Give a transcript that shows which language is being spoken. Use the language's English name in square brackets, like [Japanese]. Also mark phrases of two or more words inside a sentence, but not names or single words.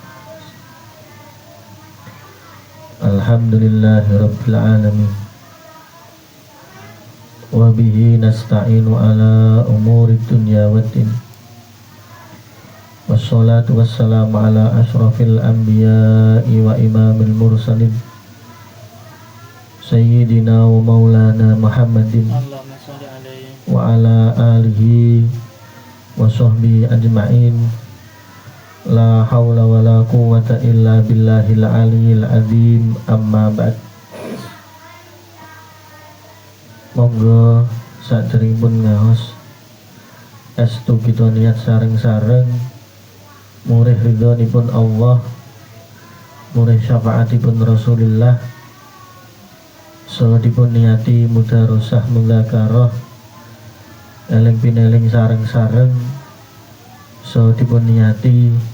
[Arabic] الحمد لله رب العالمين وبه نستعين على أمور الدنيا والدين والصلاة والسلام على أشرف الأنبياء وإمام المرسلين سيدنا ومولانا محمد وعلى آله وصحبه أجمعين. لا حول ولا قوة إلا بالله العلي العظيم. أما بعد. [Javanese] Monggo saderengipun ngaos estu kita niat sareng-sareng murih ridhonipun Allah, murih syafaatipun Rasulullah, saha dipun niati mudarosah mudzakarah eling pineling sareng-sareng, saha dipun niati